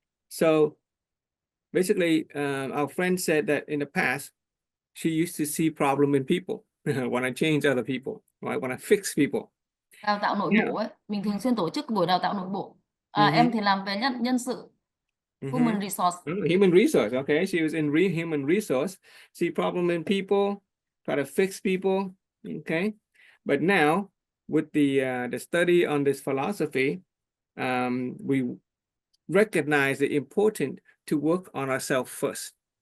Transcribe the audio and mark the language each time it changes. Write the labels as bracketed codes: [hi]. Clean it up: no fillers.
[en] So basically, our friend said that in the past, she used to see problem in people when I change other people, right? When I fix people. [vi] Đào tạo nội [en] Yeah. [vi] bộ ấy, mình thường xuyên tổ chức buổi đào tạo nội bộ. Mhm. Em thì làm về nhân sự, human resource. [en] Human resource, okay. She was in human resource. See problem in people, try to fix people, okay. But now, with the study on this philosophy, we recognize the importance to work on ourselves first.